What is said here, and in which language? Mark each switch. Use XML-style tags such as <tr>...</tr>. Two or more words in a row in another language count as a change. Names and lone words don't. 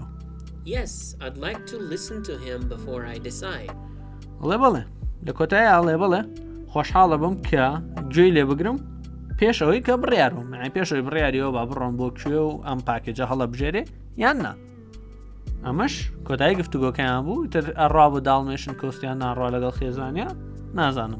<en>Yes, I'd like to listen to him before I decide.</en> <ckb>بەڵێ لە کۆتایی ئاڵێ بڵێ خۆشحاڵە بم کە گوێی لێ بگرم پێشەوەی کە بڕیارم یعنی پێشەوەی بڕیاریەوە با بڕۆم بۆ کوێ و ئەم پاکێجە هەڵە بژێرێ یان نا. ئەمەش کۆتایی گفتوگۆکەیان بوو تر ئەڕوا بۆ داڵمێشن کۆستیان ناڕوا لەگەڵ خێزانیا نازانم</ckb>